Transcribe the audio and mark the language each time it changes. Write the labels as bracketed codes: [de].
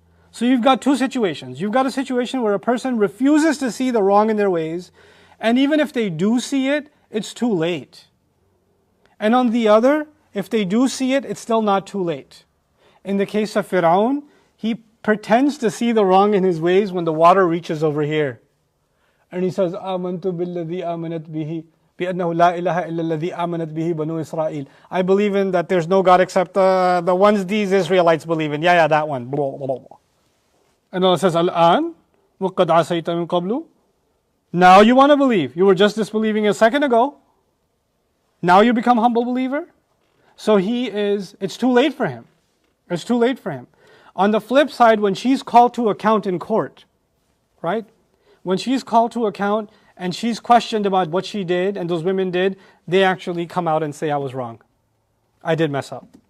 [en] So you've got two situations. You've got a situation where a person refuses to see the wrong in their ways, and even if they do see it, it's too late. And on the other, if they do see it, it's still not too late. In the case of Fir'aun, he pretends to see the wrong in his ways when the water reaches over here. And he says, [ar] آمنت بالذي آمنت به بأنه لا إله إلا الذي آمنت به بنو إسرائيل. [en] I believe in that there's no God except the ones these Israelites believe in. Yeah, that one. And Allah says, [ar] الآن وقد عصيت من قبل. [en] Now you want to believe. You were just disbelieving a second ago. Now you become humble believer? So it's too late for him. It's too late for him. On the flip side, when she's called to account in court, right? When she's called to account and she's questioned about what she did and those women did, they actually come out and say, I was wrong. I did mess up.